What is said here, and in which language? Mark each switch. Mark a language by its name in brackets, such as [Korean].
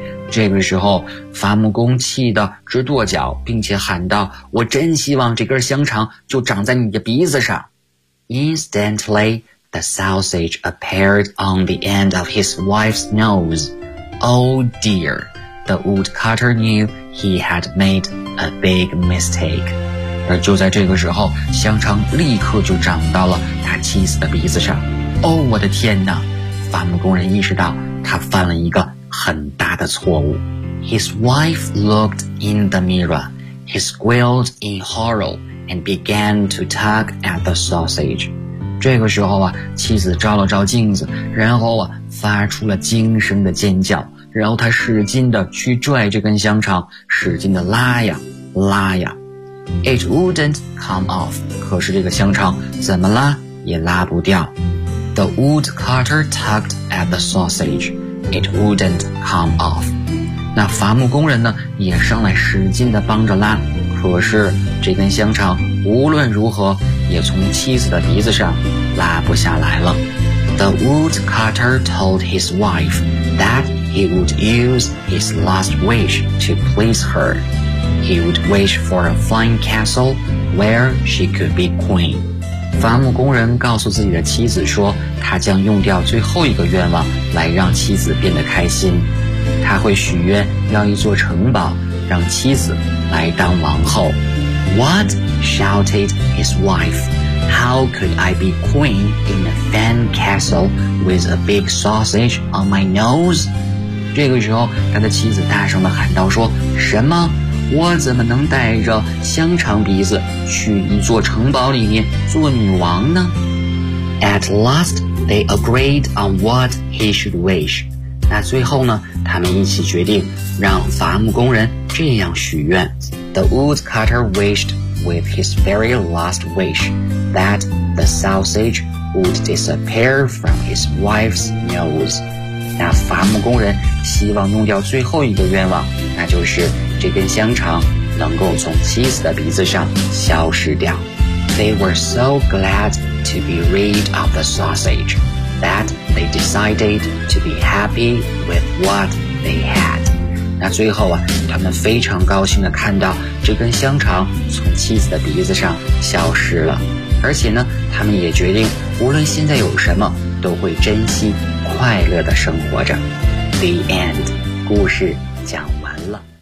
[Chinese] 这个时候伐木工气得直跺脚，并且喊道，我真希望这根香肠就长在你的鼻子上。 [English] Instantlythe sausage appeared on the end of his wife's nose. Oh dear, the woodcutter knew he had made a big mistake. [Chinese] 而就在这个时候，香肠立刻就长到了他妻子的鼻子上。 Oh, 我的天哪！伐木工人意识到他犯了一个很大的错误。 [English] His wife looked in the mirror. He squealed in horror and began to tug at the sausage. [Chinese] 这个时候啊，妻子照了照镜子，然后啊发出了惊声的尖叫，然后她使劲地去拽这根香肠，使劲地拉呀拉呀。 [English] It wouldn't come off. [Chinese] 可是这个香肠怎么拉也拉不掉。 [English] The woodcutter tugged at the sausage. It wouldn't come off. [Chinese] 那伐木工人呢也上来使劲地帮着拉，可是这根香肠无论如何也从妻子的鼻子上拉不下来了。 [English] The woodcutter told his wife that he would use his last wish to please her. He would wish for a fine castle where she could be queen. [Chinese] 伐木工人告诉自己的妻子说，他将用掉最后一个愿望来让妻子变得开心。他会许愿要一座城堡，让妻子来当王后。 [English] What? Shouted his wife. How could I be queen in a fan castle with a big sausage on my nose? [Chinese] 这个时候，他的妻子大声地喊道说，什么？我怎么能带着香肠鼻子去一座城堡里面做女王呢？ [English] At last, they agreed on what he should wish. [Chinese] 那最后呢，他们一起决定让伐木工人这样许愿。 [English] The woodcutter wished with his very last wish that the sausage would disappear from his wife's nose. [Chinese] 那伐木工人希望弄掉最后一个愿望，那就是这根香肠能够从妻子的鼻子上消失掉。 [English] They were so glad to be rid of the sausage that they decided to be happy with what they had. [Chinese] 那最后啊，他们非常高兴地看到这根香肠从妻子的鼻子上消失了。而且呢，他们也决定无论现在有什么都会珍惜，快乐地生活着。 [English] The end. [Chinese] 故事讲完了。